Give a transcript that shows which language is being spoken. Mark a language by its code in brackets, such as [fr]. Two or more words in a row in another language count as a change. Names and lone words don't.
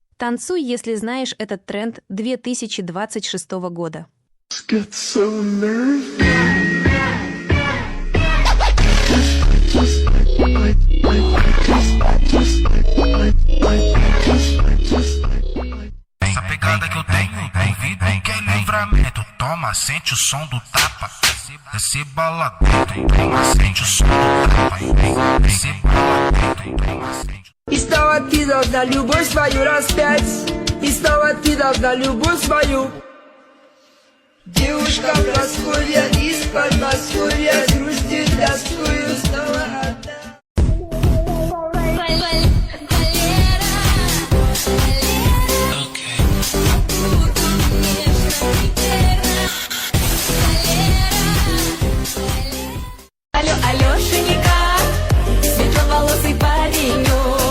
[ru] Танцуй, если знаешь этот тренд 2026 года. [en] Get so nervy. [pt] Essa pegada que eu tenho, duvido que é livramento. Toma, sente o som do tapa. Desce bala dentro, toma, sente o som do tapa. Desce bala dentro, toma, sente. [ru] И снова ты должна любовь свою распять. И снова ты должна любовь свою. Девушка Прасковья из Подмосковья грустит, тоскую снова одна. Алло, Алешенька, светловолосый паренек.